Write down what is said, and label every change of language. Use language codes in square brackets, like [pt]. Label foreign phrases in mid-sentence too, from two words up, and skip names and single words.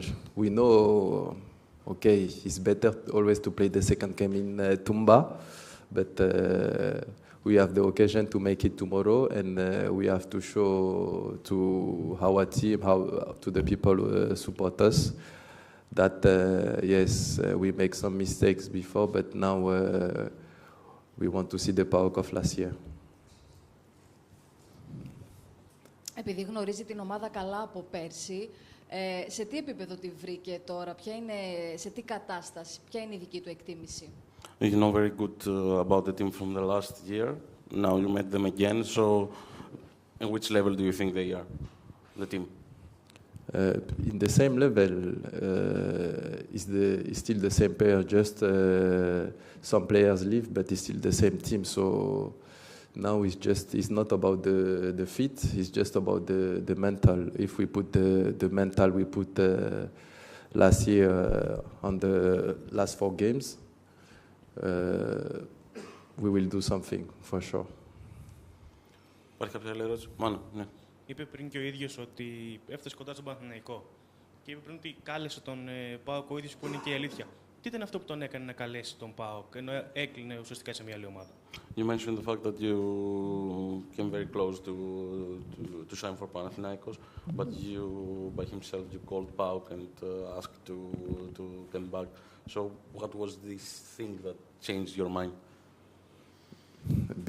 [en] We know, okay, it's better always to play the second game in Tumba, but we have the occasion to make it tomorrow, and we have to show to our team, to the people who support us, that yes, we make some mistakes before, but now we want to see the PAOK of last year. [el] Επειδή γνωρίζει την ομάδα καλά από πέρσι, σε τι επίπεδο τη βρήκε τώρα, σε τι κατάσταση, ποια είναι η δική του εκτίμηση? [en] You know very good about the team from the last year. Now you met them again, so at which level do you think they are, the team? In the same level, is still the same player, just some players leave, but it's still the same team. So now it's not about the fit, it's just about the mental. If we put the mental we put last year on the last 4 games, we will do something for sure. [el] Υπάρχει κάποια άλλη ερώτηση? Μάνα, ναι. Είπε πριν και ο ίδιος ότι έφτασε κοντά στον Παναθηναϊκό. Και είπε πριν ότι κάλεσε τον ΠΑΟΚ ο ίδιος, που είναι και η αλήθεια. Τι ήταν αυτό που τον έκανε να καλέσει τον ΠΑΟΚ, ενώ έκλεινε ουσιαστικά σε μια άλλη ομάδα? [en] You mentioned the fact that you came very close to sign for Panathinaikos, but you, by himself, you called PAOK and asked to come back. So what was this thing that changed your mind?